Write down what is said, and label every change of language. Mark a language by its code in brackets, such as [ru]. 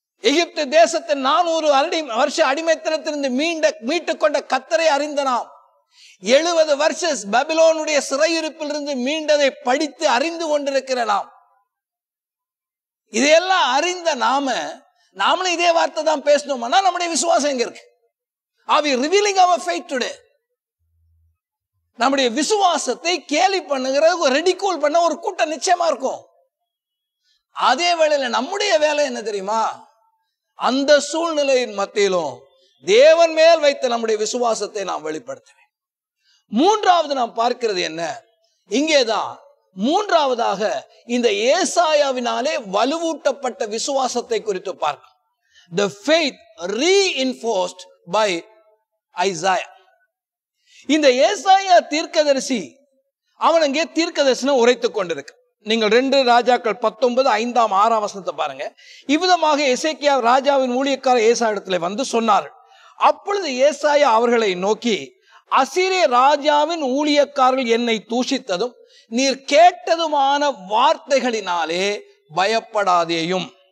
[ta] எகிப்து தேசத்தின் 400 வருஷ அடிமைத்தனத்திலிருந்து மீட்டுக் கொண்ட கர்த்தரை அறிந்த நாம், 70 வருஷ பாபிலோனுடைய சிறையிருப்பில் இருந்து மீண்டதை படித்து அறிந்து கொண்டிருக்கிற நாம், இதையெல்லாம் அறிந்த நாமளும் இதே வார்த்தை தான் பேசணும்னா நம்முடைய விசுவாசம் எங்க இருக்கு? [en] Are we revealing our faith today? [ta] நம்முடைய விசுவாசத்தை கேலி பண்ணுகிற, ரெடிகூல் பண்ண ஒரு கூட்டம் நிச்சயமா இருக்கும். அதே வேளையில நம்முடைய வேலை என்ன தெரியுமா? அந்த சூழ்நிலையின் மத்தியிலும் தேவன் மேல் வைத்த நம்முடைய விசுவாசத்தை நாம் வெளிப்படுத்துவேன். மூன்றாவது நாம் பார்க்கிறது என்ன? இங்கேதான் மூன்றாவதாக இந்த ஏசாயாவினாலே வலுவூட்டப்பட்ட விசுவாசத்தை குறித்து பார்க்க. [en] The faith reinforced by Isaiah. [ta] இந்த ஏசாயா தீர்க்கதரிசி அவன் அங்கே தீர்க்கதரிசனம் உரைத்துக் கொண்டிருக்க. நீங்கள் 2 ராஜாக்கள் 19 5 6 வசனத்தை பாருங்க. இவ்விதமாக எசேக்கியா ராஜாவின் ஊழியக்காரர் ஏசாயா இடத்துல வந்து சொன்னார்கள். அப்பொழுது ஏசாயா அவர்களை நோக்கி, அசீரிய ராஜாவின் ஊழியக்காரர்கள் என்னை தூஷித்ததும் நீர் கேட்டதுமான வார்த்தைகளினாலே பயப்படாதேயும்.